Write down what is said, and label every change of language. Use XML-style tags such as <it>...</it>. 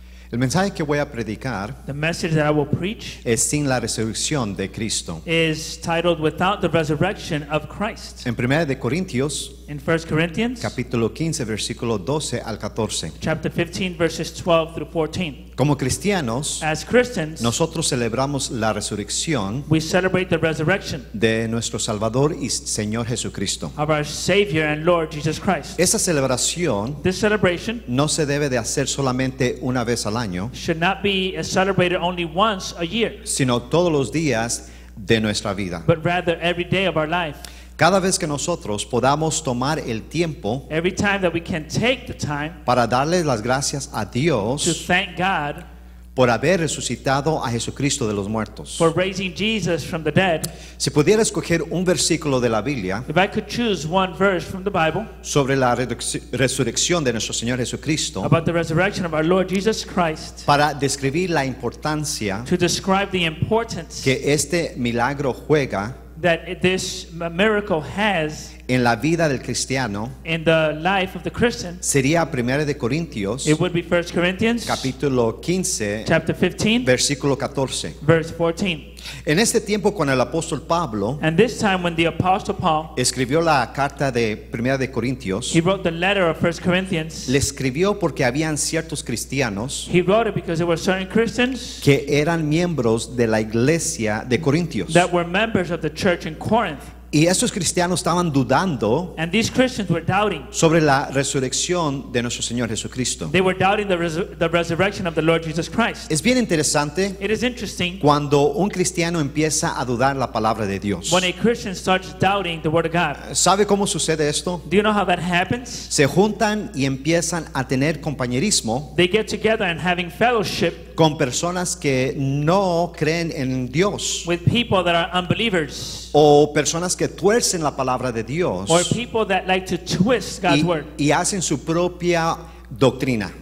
<es>El mensaje que voy a predicar</es> <en>The message that I will preach</en> <es>es sin la resurrección de Cristo.</es> <en>is titled Without the Resurrection of Christ.</en> <es>En 1 de Corintios,</es> <en>In 1 Corinthians</en> <es>capítulo 15, versículo 12 al 14.</es> <en>chapter 15 verses 12 through 14.</en> <es>Como cristianos,</es> <en>As Christians,</en> <es>nosotros celebramos la resurrección</es> <en>we celebrate the resurrection</en> <es>de nuestro Salvador y Señor Jesucristo.</es> <en>of our Savior and Lord Jesus Christ.</en> <es>Esa celebración</es> <en>This celebration</en> <es>no se debe de hacer solamente una vez al año,</es> <en>should not be celebrated only once a year,</en> <es>sino todos los días de nuestra vida.</es> <en>but rather every day of our life.</en> <es>Cada vez que nosotros podamos tomar el tiempo</es> <en>Every time that we can take the time</en> <es>para darle las gracias a</es> <en>to</en> <es>Dios</es> <en>thank God</en> <es>por haber resucitado a Jesucristo de los muertos.</es> <en>for raising Jesus from the dead.</en> <es>Si pudiera escoger un versículo de la Biblia</es> <en>If I could choose one verse from the Bible</en> <es>sobre la resurrección de nuestro Señor Jesucristo</es> <en>about the resurrection of our Lord Jesus Christ</en> <es>para describir la importancia</es> <en>to describe the importance</en> <es>que este milagro juega</es> <en>that this miracle has</en> <es>en la vida del cristiano,</es> <en>in the life of the Christian,</en> <es>sería 1 de Corintios</es> <en>it would be 1 Corinthians</en> <es>capítulo 15</es> <en>chapter 15</en> <es>versículo 14.</es> <en>verse 14.</en> <es>En este tiempo cuando el apóstol Pablo</es> <en>And this time when the apostle Paul,</en> <es>escribió la carta de 1 de Corintios,</es> <en>he wrote the letter of 1 Corinthians,</en> <es>le escribió porque habían ciertos cristianos</es> <en>he wrote it because there were certain Christians</en> <es>que eran miembros de la iglesia de Corintios.</es> <en>that were members of the church in Corinth.</en> <es>Y esos cristianos estaban dudando</es> <en>And these Christians were doubting.</en> <es>sobre la resurrección de nuestro Señor Jesucristo.</es> <en>They were doubting the resurrection of the Lord Jesus Christ.</en> <es>Es bien interesante</es> <en>It is interesting</en> <es>cuando un cristiano empieza a dudar la palabra de Dios.</es> <en>when a Christian starts doubting the Word of God.</en> <es>¿Sabe cómo sucede esto?</es> <en>Do you know how that happens?</en> <es>Se juntan y empiezan a tener compañerismo</es> <en>They get together and having fellowship</en> <es>con personas que no creen en Dios</es> <en>with people that are unbelievers</en> <es>o personas que tuercen la palabra de Dios</es> <en>or people that like to twist God's Word</en> <es>y hacen su propia doctrina.</es>